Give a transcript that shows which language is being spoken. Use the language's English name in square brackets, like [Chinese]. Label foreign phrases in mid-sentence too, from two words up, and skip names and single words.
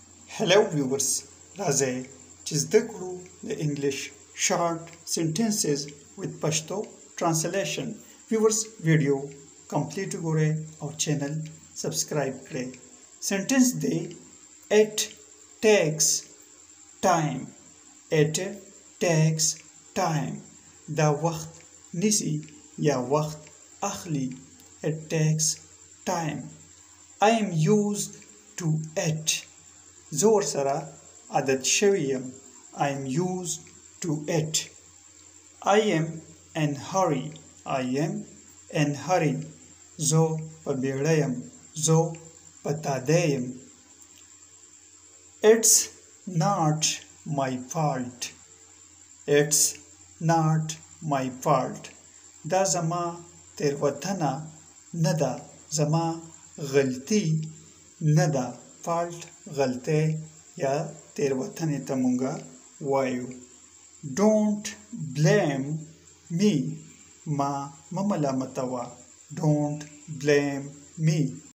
[English] Hello viewers, [Pashto] راځئ چې زده کړو د انګلیش [English] short sentences with Pashto translation. Viewers video complete [Pashto] وګورئ او چینل سبسکرایب کړئ. [English] Sentence دی it takes time. It takes time. [Pashto] دا وخت نیسي یا وخت اخلي. [English] It takes time. I am used to it. [Pashto] زور سره عادت شویم. [English] I am used to it. I am in hurry. I am in hurry. [Pashto] زو په بیړه یم. زو په تاده یم. [English] It's not my fault. It's not my fault. [Pashto] دا زما تیروتنه نه ده. زما غلطي نه ده. fault غلطه یا تیروتنې ته مونږه وایو. [English] Don't blame me. [Pashto] ما ملامتوه. [English] Don't blame me.